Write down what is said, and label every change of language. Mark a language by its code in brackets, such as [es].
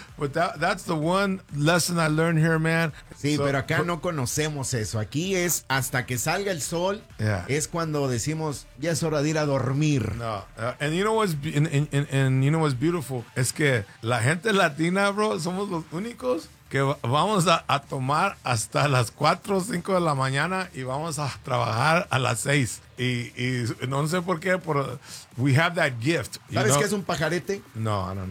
[en] But that's the one lesson I learned here, man. [es] Sí, so, pero acá no conocemos eso. Aquí es hasta que salga el sol. [en] Yeah. [es] Es cuando decimos ya es hora de ir a dormir. No. [en] And you know what's you know what's beautiful? [es] Es que la gente latina, bro, somos los únicos que vamos a tomar hasta las 4 o 5 de la mañana y vamos a trabajar a las 6. Y no sé por qué, pero [en] we have that gift. [es] ¿Sabes qué es un pajarete? No.